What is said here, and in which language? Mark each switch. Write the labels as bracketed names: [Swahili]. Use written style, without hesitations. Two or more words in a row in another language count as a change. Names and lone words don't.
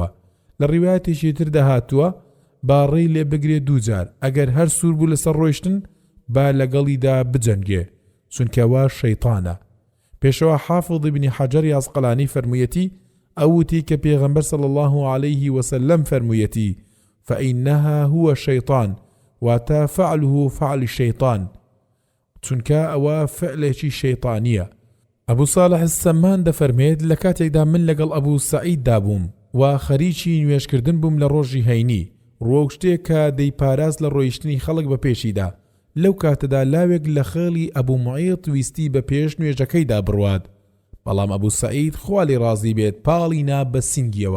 [Central Kurdish] لە ڕیوایەتێکی تر دەهاتووە باڕێی لێ بگرێت 2 جار، ئەگەر هەر سوور بوو لەسەر ڕۆیشتن با لەگەڵیدا بجەنگێ چونکەوە شەیطانە. پێشەوە حافظ ابن حەجەر عەسقەلانی فەرموویەتی ئەوتی کە پێغەمبەر [Arabic] صلی الله عەلەیه وسلم [Central Kurdish] فەرموویەتی [Arabic] فإنها هو الشيطان [Central Kurdish] واتا [Arabic] فعله فعل الشيطان [Central Kurdish] چونکە ئەوە فعلێکی شەیطانیە. ئەبوو ساڵح السەمان دەفەرمێت لە کاتێکدا من لەگەڵ ئەبوو سەعید دابووم و خەریکی نوێژکردن بووم لە ڕۆژی هەینی ڕۆک شتێک کە دەیپاراز لە ڕۆیشتنی خەڵک بە پێشیدا. لەو کاتەدا لاوێک لە خێڵی ئەبوو موعیط ویستی بە پێش نوێژەکەیدا بڕوات، بەڵام ئەبوو سەعید خوالی ڕازی بێت پاڵی نا بە سینگیەوە.